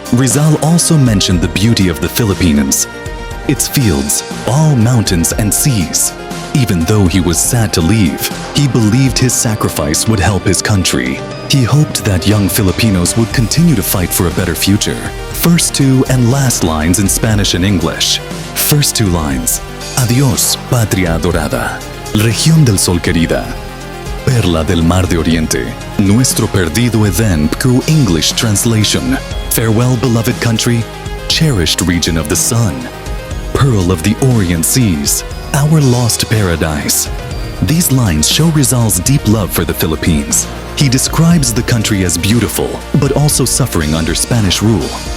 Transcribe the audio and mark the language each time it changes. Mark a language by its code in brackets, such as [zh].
[en] Rizal also mentioned the beauty of the Philippines, its fields, all mountains and seas. Even though he was sad to leave, he believed his sacrifice would help his country. He hoped that young Filipinos would continue to fight for a better future. First two and last lines in Spanish and English. First two lines. [es] Adiós, patria adorada, región del sol querida, perla del mar de oriente, nuestro perdido Edén. [en] English translation. Farewell, beloved country, cherished region of the sun, pearl of the Orient seas, our lost paradise. These lines show Rizal's deep love for the Philippines. He describes the country as beautiful, but also suffering under Spanish rule.